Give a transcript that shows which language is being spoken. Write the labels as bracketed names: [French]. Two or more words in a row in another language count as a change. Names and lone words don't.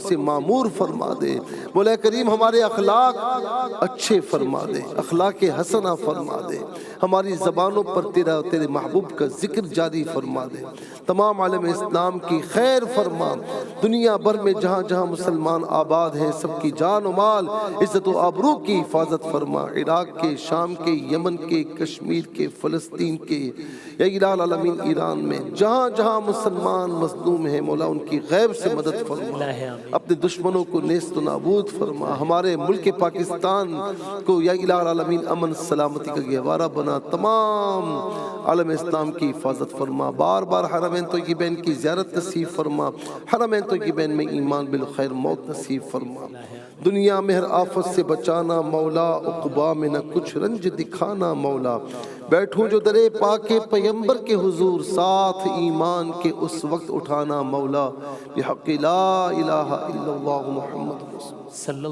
[Urdu] سے معمور فرما دے مولا کریم ہمارے اخلاق اچھے فرما دے اخلاق حسنہ فرما دے ہماری زبانوں پر تیرے محبوب کا ذکر جاری فرما دے تمام عالم اسلام کی خیر فرما دنیا بھر میں جہاں جہاں مسلمان آباد ہیں سب کی جان و مال عزت و آبرو کی حفاظت فرما عراق کے شام کے یمن کے کشمیر کے فلسطین کے [Arabic] یا الہ العالمین [Urdu] ایران میں جہاں جہاں مسلمان مظلوم ہیں مولا ان کی غیب سے مدد فرما اپنے دشمنوں کو نیست و نابود فرما ہمارے ملک پاکستان کو [Arabic] یا الہ العالمین [Urdu] امن سلامتی کا گہوارہ بنا تمام عالم اسلام کی حفاظت فرما بار بار حرمین طیبین کی زیارت نصیب فرما حرمین طیبین میں ایمان بالخیر موت نصیب فرما دنیا میں ہر آفت سے بچانا مولا عقبہ میں نہ کچھ رنج دکھانا مولا بیٹھوں جو درے پاک پیغمبر کے حضور ساتھ ایمان کے اس وقت اٹھانا مولا بحق [Arabic] لا الہ الا اللہ محمد رسول